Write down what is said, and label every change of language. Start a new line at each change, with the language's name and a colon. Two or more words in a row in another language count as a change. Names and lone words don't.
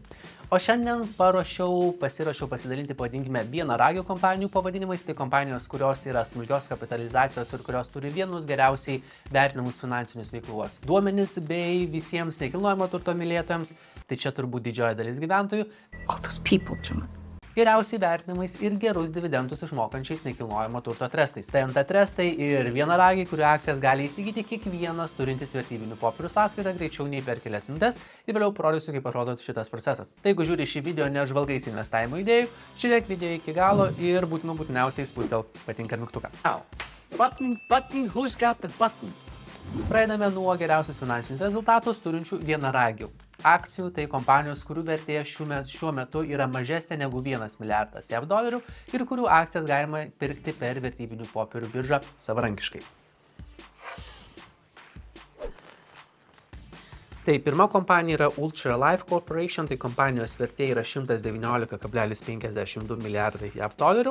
Lithuanian: O šiandien pasirašiau pasidalinti, pavadinkime, vienaragio kompanijų pavadinimais, tai kompanijos, kurios yra smulkios kapitalizacijos ir kurios turi vienus geriausiai vertinamus finansinius veiklos duomenis bei visiems nekilnojamo turto mylėtojams, tai čia turbūt didžioji dalis gyventojų, geriausiai vertinimais ir gerus dividendus išmokančiais nekilnojamo turto trestais. Tai NT trestai ir vienaragiai, kurių akcijas gali įsigyti kiekvienas turintis vertybinių popierių sąskaitą greičiau nei per kelias minutes ir vėliau parodysiu, kaip atrodo šitas procesas. Tai jeigu žiūri šį video nežvalgais investavimo idėjų, žiūrėk video iki galo ir būtiniausiai spustelk patinka mygtuką.
English: Button, who's got the button?
Lithuanian: Praeidame nuo geriausius finansinius rezultatus turinčių vienaragių akcijų, tai kompanijos, kurių vertė šiuo metu yra mažesnė negu $1 milijardas JAV ir kurių akcijas galima pirkti per vertybinių popierių biržą savarankiškai. Tai pirma kompanija yra Ultra Life Corporation, tai kompanijos vertė yra $119,52 milijardai JAV.